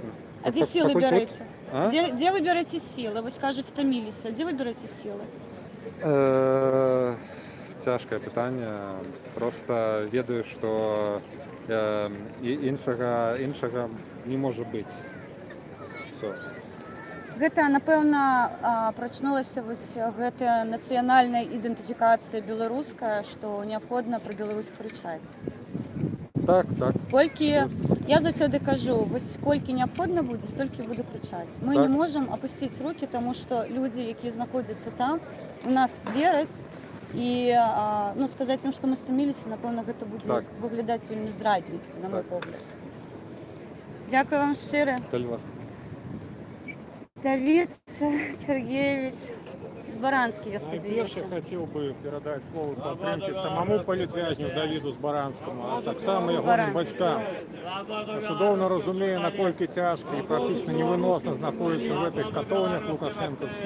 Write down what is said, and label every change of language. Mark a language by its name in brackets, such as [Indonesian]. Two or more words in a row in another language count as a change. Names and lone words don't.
[Ukrainian] А де сили берете? А? Де ви берете сили? Ви скажете, стомилися. Де ви берете сили? Тяжке питання. Просто ведаю, що іншого не може бути. Все. [Belarusian] Гэта, напэўна, прачнулася вось гэта нацыянальная ідэнтыфікацыя беларуская, што неабходна пра Беларусь крычаць. Так. Колькі, я заўсёды кажу, вось колькі неабходна будзе, столькі буду крычаць. Мы Так. не можам апусціць рукі, таму што людзі, якія знаходзяцца там, у нас вераць, і ну, сказаць ім, што мы стаміліся, напэўна, гэта будзе Так. выглядаць вельмі здрадніцка, на мой Так. погляд. Дзякую вам шчыра. Калі вас. [Ukrainian] Давид Сергеевич Збаранский, я Найперше сподіваюся. хотів би передати слово підтримки самому політв'язню Давіду Збаранському, а так само його Збаранський. батькам. Я судовно розумію, наскільки тяжко і практично невиносно знаходиться в цих катовнях лукашенківських.